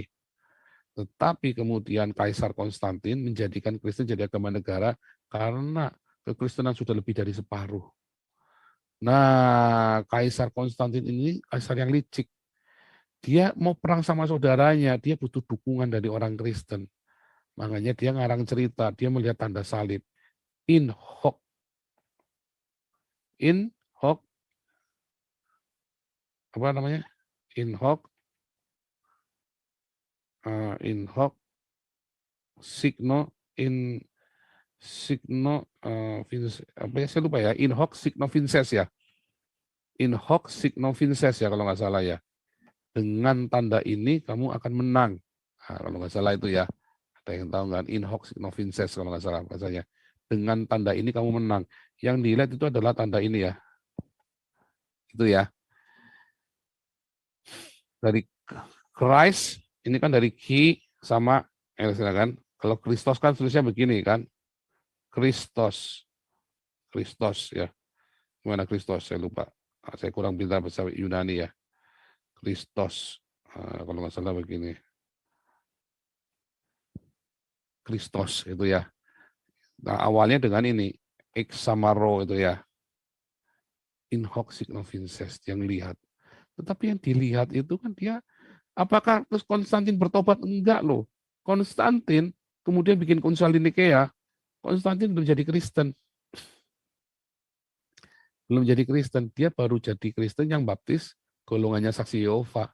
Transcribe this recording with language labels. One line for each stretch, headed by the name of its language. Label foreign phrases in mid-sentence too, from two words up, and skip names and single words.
Indonesian: Tetapi kemudian Kaisar Konstantin menjadikan Kristen jadi agama negara karena kekristenan sudah lebih dari separuh. Nah, Kaisar Konstantin ini kaisar yang licik. Dia mau perang sama saudaranya, dia butuh dukungan dari orang Kristen. Makanya dia ngarang cerita, dia melihat tanda salib.
Latin: In hoc. In hoc,
Indonesian: apa namanya?
Latin: In hoc, signo,
Indonesian: apa ya, saya lupa ya,
Latin: in hoc signo vinces ya. In hoc signo vinces
Indonesian: ya kalau nggak salah ya. Dengan tanda ini kamu akan menang. Nah, kalau nggak salah itu ya. Ada yang tahu nggak?
Latin: In hoc signo vinces
Indonesian: kalau nggak salah bahasanya. Dengan tanda ini kamu menang. Yang dilihat itu adalah tanda ini ya. Itu ya. Dari Christ, ini kan dari Ki sama kan. Kalau Kristos kan tulisnya begini kan. Kristos. Kristos ya. Gimana Kristos? Saya lupa. Saya kurang pintar bahasa Yunani ya. Kristos. Kalau nggak salah begini. Kristos itu ya. Nah, awalnya dengan ini. Examaro itu ya.
Latin: In hoc signo vinces
Indonesian: yang lihat. Tetapi yang dilihat itu kan dia, apakah terus Konstantin bertobat? Enggak loh. Konstantin kemudian bikin konsul di Nikea. Konstantin belum jadi Kristen. Belum jadi Kristen. Dia baru jadi Kristen yang baptis golongannya Saksi Yehova.